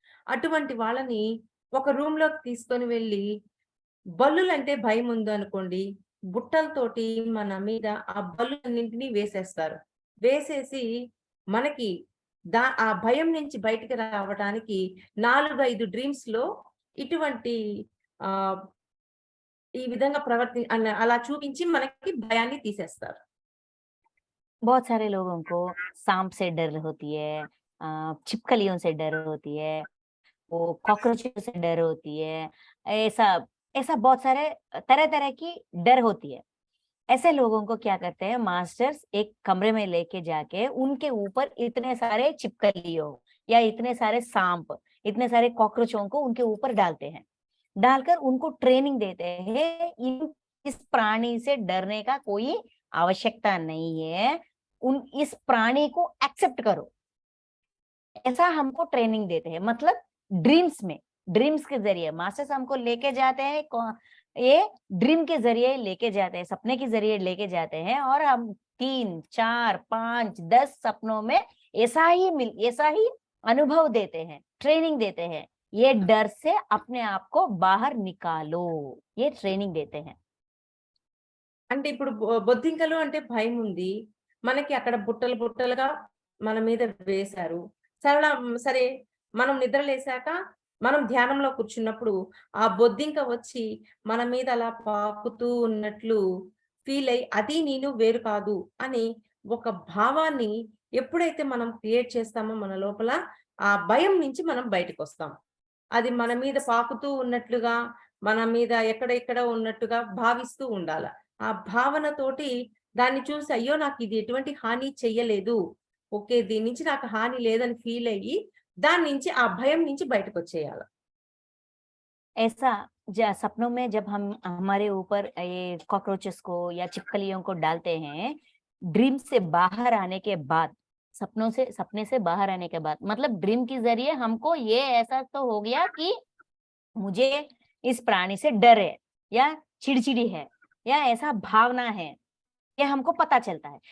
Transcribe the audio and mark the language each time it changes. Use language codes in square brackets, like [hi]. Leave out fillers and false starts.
[te] అటువంటి వాళ్ళని ఒక రూమ్ లోకి తీసుకొని వెళ్ళి, బల్లులంటే భయం ఉందనుకోండి, బుట్టలతోటి మన మీద ఆ బల్లులన్నింటినీ వేసేస్తారు. వేసేసి మనకి ఆ భయం నుంచి బయటికి రావడానికి 4-5 డ్రీమ్స్ లో ఇటువంటి ఈ విధంగా అలా చూపించి మనకి భయాన్ని తీసేస్తారు. [hi] बहुत सारे लोगों को सांप से डर होती है, छिपकलियों से डर होती है, वो कॉकरोचों से डर होती है, ऐसा बहुत सारे तरह तरह की डर होती है। ऐसे लोगों को क्या करते हैं मास्टर्स, एक कमरे में लेके जाके उनके ऊपर इतने सारे छिपकलियों या इतने सारे सांप, इतने सारे कॉकरोचों को उनके ऊपर डालते हैं। डालकर उनको ट्रेनिंग देते हैं, इस प्राणी से डरने का कोई आवश्यकता नहीं है, इस प्राणी को एक्सेप्ट करो, ऐसा हमको ट्रेनिंग देते हैं। मतलब ड्रीम्स के जरिए मास्टर्स हमको लेके जाते हैं ये ड्रीम के जरिए लेके जाते हैं, सपने के जरिए लेके जाते हैं, और हम 3, 4, 5, 10 सपनों में ऐसा ही अनुभव देते हैं, ट्रेनिंग देते हैं। ये डर से अपने आप को बाहर निकालो, ये ट्रेनिंग देते हैं। [te] అంటే ఇప్పుడు బొద్దింకలు అంటే భయం ఉంది. మనకి అక్కడ బుట్టలు బుట్టలుగా మన మీద వేశారు. సరే మనం నిద్ర లేసాక మనం ధ్యానంలో కూర్చున్నప్పుడు ఆ బొద్దింక వచ్చి మన మీద అలా పాకుతూ ఉన్నట్లు ఫీల్ అయ్యి అది నేను వేరు కాదు అని ఒక భావాన్ని ఎప్పుడైతే మనం క్రియేట్ చేస్తామో మన లోపల ఆ భయం నుంచి మనం బయటకొస్తాం. అది మన మీద పాకుతూ ఉన్నట్లుగా, మన మీద ఎక్కడ ఉన్నట్టుగా భావిస్తూ ఉండాల. ఆ భావనతోటి దాన్ని చూసి అయ్యో! నాకిది ఎటువంటి హాని చెయ్యలేదు. ఓకే. దీని నుంచి నాకు హాని లేదని ఫీల్ అయ్యి, దాని నుంచి ఆ భయం నుంచి బయటకొచ్చేయాల. [hi] ऐसा सपनों में जब हम हमारे ऊपर ये कॉकरोचेस को या छिपकलियों को डालते हैं, ड्रीम से बाहर आने के बाद, सपने से बाहर आने के बाद, मतलब ड्रीम के जरिए हमको ये एहसास तो हो गया कि मुझे इस प्राणी से डर है या चिड़चिड़ी है या ऐसा भावना है, ये हमको पता चलता है।